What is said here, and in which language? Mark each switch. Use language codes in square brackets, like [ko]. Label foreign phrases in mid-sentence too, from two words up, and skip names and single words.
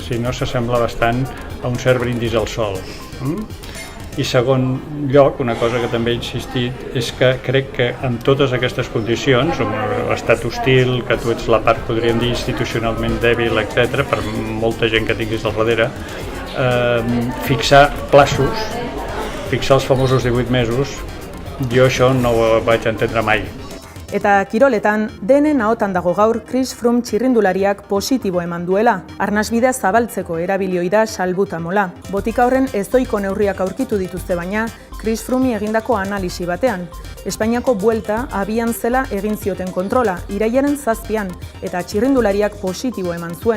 [ca] Si no, s'assembla bastant a un cert brindis al sol. I segon lloc, una cosa que també he insistit, és que crec que en totes aquestes condicions, l'estat hostil, que tu ets la part, podríem dir, institucionalment dèbil, etc., per molta gent que tinguis al darrere, fixar plaços, fixar els famosos 18 mesos, jo això no ho vaig entendre mai. [eu] Eta kiroletan, denen ahotan dago gaur Chris Froome txirrindulariak positibo eman duela. Arnasbidea zabaltzeko erabilioi da salbutamola. Botika horren ezoiko neurriak aurkitu dituzte baina, Chris Froome egindako analisi batean. Espainiako buelta abian zela egin zioten kontrola, irailaren 7an, eta txirrindulariak positibo eman zuen.